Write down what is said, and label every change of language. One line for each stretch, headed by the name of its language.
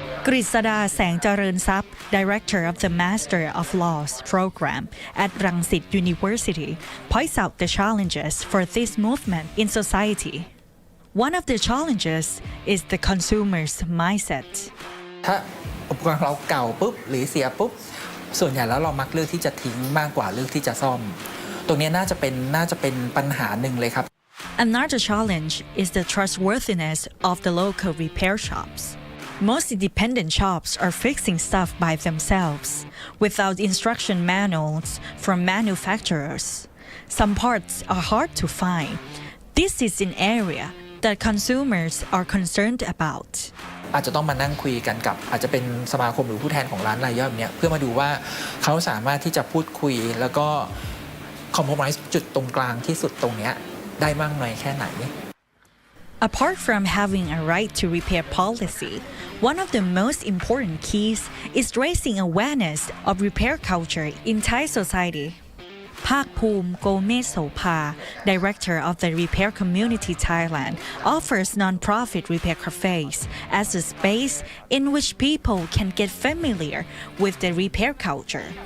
English: กฤษดาแสงเจริญทรัพย์ Director of the Master of Laws program at Rangsit University, points out the challenges for this movement in society. One of the challenges is the consumer's mindset.
Thai: ถ้าอุปกรณ์เราเก่าปุ๊บหรือเสียปุ๊บส่วนใหญ่แล้วเรามักเลือกที่จะทิ้งมากกว่าเลือกที่จะซ่อมตรงนี้น่าจะเป็นปัญหาหนึ่งเลยครับ
English: Another challenge is the trustworthiness of the local repair shops. Most independent shops are fixing stuff by themselves without instruction manuals from manufacturers. Some parts are hard to find. This is an area that consumers are concerned about.
Thai: อาจจะต้องมานั่งคุยกันกับอาจจะเป็นสมาคมหรือผู้แทนของร้านรายย่อยเนี่ยเพื่อมาดูว่าเขาสามารถที่จะพูดคุยแล้วก็คอมโพรไมซ์จุดตรงกลางที่สุดตรงนี้ได้มากน้อยแค่ไหน
English: Apart from having a right to repair policy, one of the most important keys is raising awareness of repair culture in Thai society. Park Poom Gomesopa, Director of the Repair Community Thailand, offers non-profit repair cafes as a space in which people can get familiar with the repair culture.